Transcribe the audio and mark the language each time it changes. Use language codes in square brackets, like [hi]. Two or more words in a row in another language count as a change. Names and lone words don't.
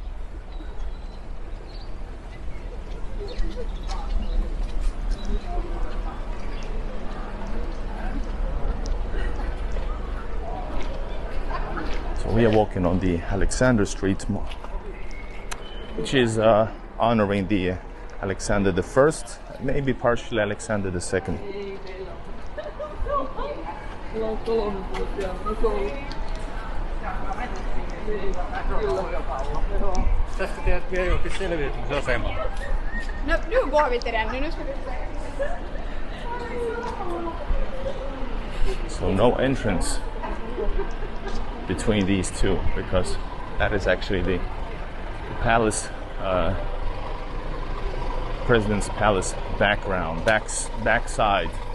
[en] So we are walking on the Alexander Street, which is honoring the Alexander I, maybe partially Alexander II. [fi] Tästä teet vielä jokin selviytymisasema. [sv] No, nu går vi till den. Nu ska vi... [en] So no entrance between these two, because that is actually the palace, President's Palace background, backside.